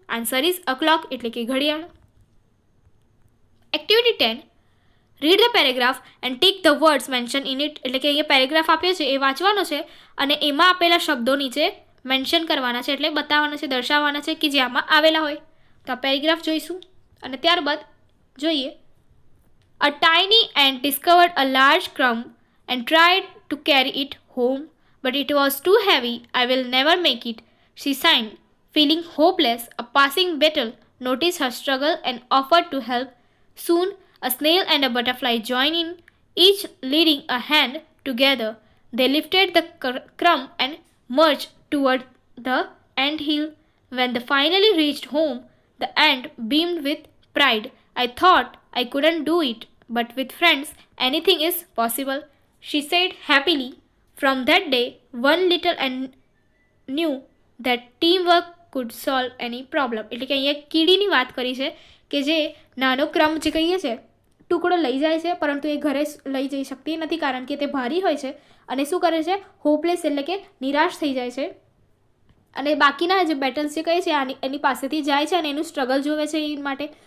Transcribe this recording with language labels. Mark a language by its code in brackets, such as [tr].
[en] answer is a clock, [gu] એટલે કે ઘડિયાળ. [en] activity 10, read the paragraph and tick the words mention in it, [gu] એટલે કે અહીંયા પેરેગ્રાફ આપ્યો છે એ વાંચવાનો છે અને એમાં આપેલા શબ્દો નીચે મેન્શન કરવાના છે, એટલે બતાવવાના છે, દર્શાવવાના છે કે જે આમાં આવેલા હોય. તો આ પેરેગ્રાફ જોઈશું અને ત્યારબાદ જોઈએ. [en] A tiny ant discovered a large crumb and tried to carry it home but it was too heavy, I will never make it, she sighed, feeling hopeless. A passing beetle noticed her struggle and offered to help. Soon, a snail and a butterfly joined in, each leading a hand. Together, they lifted the crumb and marched toward the ant hill. When they finally reached home, the ant beamed with pride. I thought I couldn't do it, but with friends, anything is possible, she said happily. From that day, one little ant knew that teamwork could solve any problem. [gu] એટલે કે અહીંયા કીડીની વાત કરી છે કે જે નાનો ક્રમ જે કહીએ છે ટુકડો લઈ જાય છે પરંતુ એ ઘરે લઈ જઈ શકતી નથી કારણ કે તે ભારી હોય છે અને શું કરે છે, હોપલેસ એટલે કે નિરાશ થઈ જાય છે અને બાકીના જે બેટલ્સ જે કહે છે એની પાસેથી જાય છે અને એનું સ્ટ્રગલ જોવે છે એ માટે.